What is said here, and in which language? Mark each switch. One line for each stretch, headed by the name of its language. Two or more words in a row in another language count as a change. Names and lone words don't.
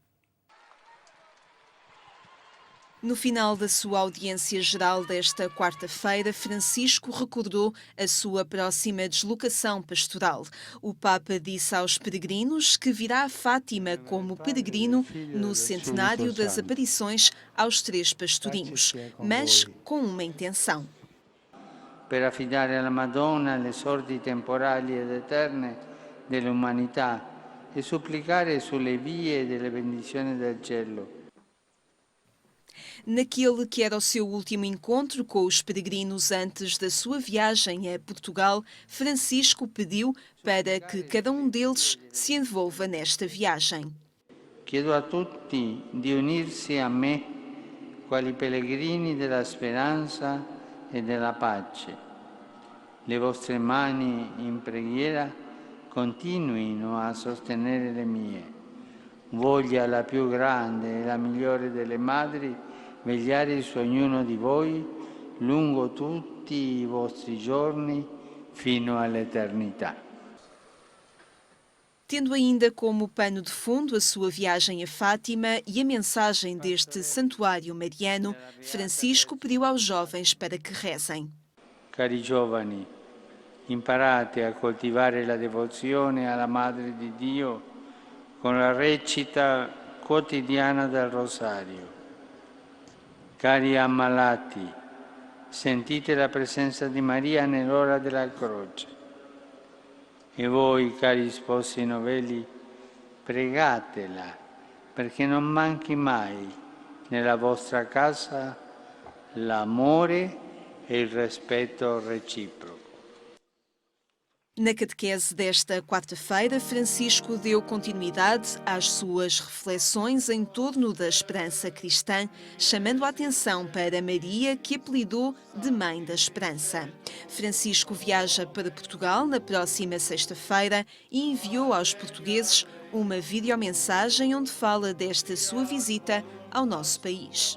Portuguese: No final da sua audiência geral desta quarta-feira, Francisco recordou a sua próxima deslocação pastoral. O Papa disse aos peregrinos que virá a Fátima como peregrino no centenário das aparições aos 3 pastorinhos, mas com uma intenção.
Italian: Per affidare alla Madonna le sorti temporali ed eterne dell'umanità e supplicare sulle vie delle benedizioni del cielo.
Portuguese: Naquele que era o seu último encontro com os peregrinos antes da sua viagem a Portugal, Francisco pediu para que cada um deles se envolva nesta viagem.
Italian: Chiedo a tutti di unirsi a me quali pellegrini della speranza e della pace. Le vostre mani in preghiera continuino a sostenere le mie. Voglia la più grande e la migliore delle madri vegliare su ognuno di voi lungo tutti i vostri giorni fino all'eternità.
Portuguese: Tendo ainda como pano de fundo a sua viagem a Fátima e a mensagem deste santuário mariano, Francisco pediu aos jovens para que rezem.
Italian: Cari giovani, imparate a coltivare la devozione alla Madre di Dio con la recita quotidiana del Rosario. Cari ammalati, sentite la presenza di Maria nell'ora della croce. E voi, cari sposi novelli, pregatela perché non manchi mai nella vostra casa l'amore e il rispetto reciproco.
Portuguese: Na catequese desta quarta-feira, Francisco deu continuidade às suas reflexões em torno da esperança cristã, chamando a atenção para Maria, que apelidou de Mãe da Esperança. Francisco viaja para Portugal na próxima sexta-feira e enviou aos portugueses uma videomensagem onde fala desta sua visita ao nosso país.